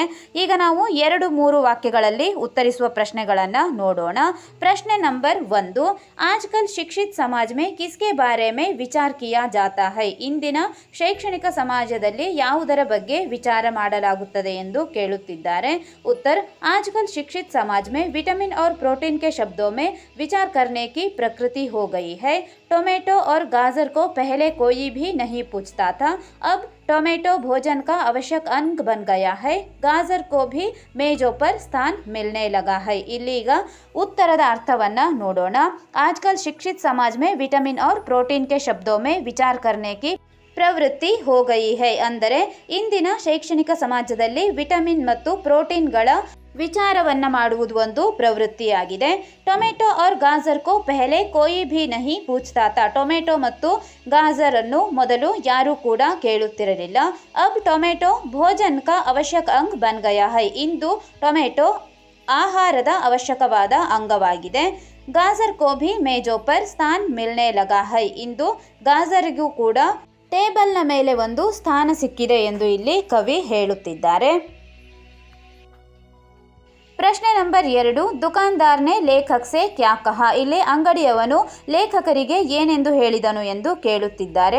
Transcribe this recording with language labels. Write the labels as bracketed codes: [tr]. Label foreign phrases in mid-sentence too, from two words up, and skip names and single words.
[kn] ಈಗ ನಾವು 2-3 ವಾಕ್ಯಗಳಲ್ಲಿ ಉತ್ತರಿಸುವ ಪ್ರಶ್ನೆಗಳನ್ನು ನೋಡೋಣ. ಪ್ರಶ್ನೆ ನಂಬರ್ 1, [hi] आजकल शिक्षित समाज में किसके बारे में विचार किया जाता है. [kn] ಇಂದಿನ ಶೈಕ್ಷಣಿಕ ಸಮಾಜದಲ್ಲಿ ಯಾವುದರ ಬಗ್ಗೆ ವಿಚಾರ ಮಾಡಲಾಗುತ್ತದೆ ಎಂದು ಕೇಳುತ್ತಿದ್ದಾರೆ. [hi] उत्तर, आजकल शिक्षित समाज में विटामिन और प्रोटीन के शब्दों में विचार करने की प्रकृति हो गई है. टोमेटो और गाजर को पहले कोई भी नहीं पूछता था, अब टोमेटो भोजन का आवश्यक अंग बन गया है. गाजर को भी मेजों पर स्थान मिलने लगा है. [kn] ಇಲ್ಲೀಗ ಉತ್ತರದ ಅರ್ಥವನ್ನು ನೋಡೋಣ. [hi] आजकल शिक्षित समाज में विटामिन और प्रोटीन के शब्दों में विचार करने की प्रवृत्ति हो गई है. [kn] ಅಂದರೆ ಇಂದಿನ ಶೈಕ್ಷಣಿಕ ಸಮಾಜದಲ್ಲಿ ವಿಟಮಿನ್ ಮತ್ತು ಪ್ರೋಟೀನ್ಗಳ ವಿಚಾರವನ್ನು ಮಾಡುವುದು ಒಂದು ಪ್ರವೃತ್ತಿಯಾಗಿದೆ. [hi] ಟೊಮೆಟೊ और गाजर को पहले कोई भी नहीं पूछता था. [kn] ಟೊಮೆಟೊ ಮತ್ತು ಗಾಜರ್ ಅನ್ನು ಮೊದಲು ಯಾರೂ ಕೂಡ ಕೇಳುತ್ತಿರಲಿಲ್ಲ. [hi] अब टोमेटो भोजन का आवश्यक अंग बन गया है. [kn] ಇಂದು ಟೊಮೆಟೊ ಆಹಾರದ ಅವಶ್ಯಕವಾದ ಅಂಗವಾಗಿದೆ. [hi] गाजर को भी मेजों पर स्थान मिलने लगा है. [kn] ಇಂದು ಗಾಜರಿಗೂ ಕೂಡ ಟೇಬಲ್ನ ಮೇಲೆ ಒಂದು ಸ್ಥಾನ ಸಿಕ್ಕಿದೆ ಎಂದು ಇಲ್ಲಿ ಕವಿ ಹೇಳುತ್ತಿದ್ದಾರೆ. ಪ್ರಶ್ನೆ ನಂಬರ್ 2, [hi] दुकानदार ने लेखक से क्या कहा. [kn] ಇಲ್ಲಿ ಅಂಗಡಿಯವನು ಲೇಖಕರಿಗೆ ಏನೆಂದು ಹೇಳಿದನು ಎಂದು ಕೇಳುತ್ತಿದ್ದಾರೆ.